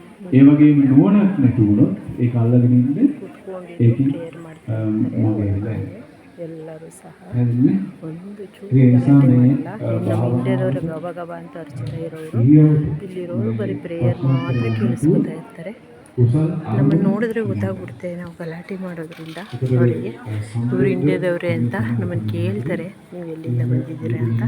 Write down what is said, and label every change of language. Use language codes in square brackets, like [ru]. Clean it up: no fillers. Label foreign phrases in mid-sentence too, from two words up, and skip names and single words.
[si] ඒ වගේම නුවණක් නැති වුණොත් ඒක අල්ලගෙන ඉන්නේ ඒකෙන් මගේ වෙලා [kn] ಎಲ್ಲರೂ ಸಹ [si] හැදෙන්නේ [kn] ಒಂದು ಚೂರು [si] ඒ නිසා [kn] ಗಲಾಟೆ [si] මේ [kn] ಮಾಡಲ್ಲ. ನಮ್ಮ ಇಂಡಿಯಾದವರು ಗಬ ಗಬ ಅಂತ ಅರ್ಚ್ತಾ ಇರೋರು ಇಲ್ಲಿರೋರು ಬರೀ ಪ್ರೇಯರ್ ಮಾತ್ರ ಕೇಳಿಸ್ಕೊತಾ ಇರ್ತಾರೆ. ನಮ್ಮನ್ನು ನೋಡಿದ್ರೆ ಗೊತ್ತಾಗ್ಬಿಡುತ್ತೆ ನಾವು ಗಲಾಟೆ ಮಾಡೋದ್ರಿಂದ ಅವರಿಗೆ ಇವರು ಇಂಡಿಯಾದವರೇ ಅಂತ ನಮ್ಮನ್ನು ಕೇಳ್ತಾರೆ, ನೀವು ಎಲ್ಲಿಂದ ಬಂದಿದ್ದೀರಾ ಅಂತ.